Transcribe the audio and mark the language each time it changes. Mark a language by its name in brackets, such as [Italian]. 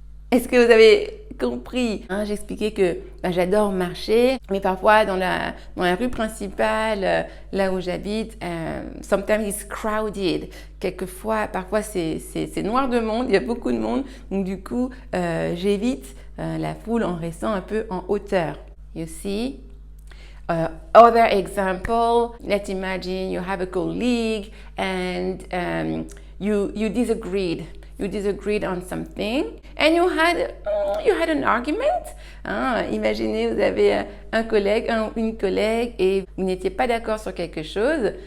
[French] Est-ce que vous avez compris? J'expliquais que j'adore marcher, mais parfois dans la rue principale, là où j'habite, [English] sometimes it's crowded. [French] Parfois c'est noir de monde, il y a beaucoup de monde, donc du coup j'évite la foule en restant un peu en hauteur. [English] You see? Other example, let's imagine you have a colleague and you disagreed. You disagreed on something and you had an argument. [French] Imaginez, vous avez un collègue, une collègue et vous n'étiez pas d'accord sur quelque chose.